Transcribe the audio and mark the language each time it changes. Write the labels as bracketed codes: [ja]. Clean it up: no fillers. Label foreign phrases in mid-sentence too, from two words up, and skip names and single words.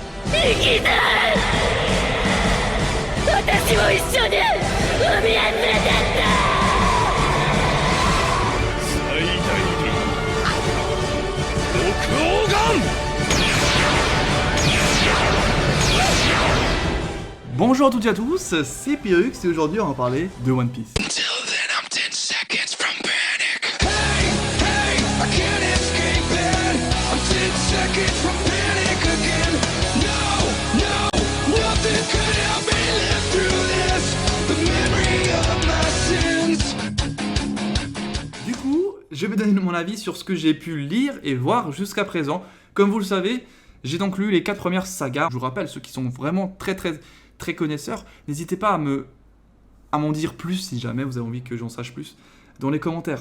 [ja] 生きたい私も一緒に海へ連れてって最大限六黄金。 [fr] Bonjour à toutes et à tous, c'est Pyrrhux et aujourd'hui on va parler de One Piece. [en] Till then I'm 10 seconds from panic. Hey, hey, I can't escape it. I'm 10 seconds from panic again. No, no, nothing could help me live through this. The memory of my sins. [fr] Du coup, je vais donner mon avis sur ce que j'ai pu lire et voir jusqu'à présent. Comme vous le savez, j'ai donc lu les 4 premières sagas. Je vous rappelle, ceux qui sont vraiment très connaisseurs, n'hésitez pas à m'en dire plus si jamais vous avez envie que j'en sache plus dans les commentaires.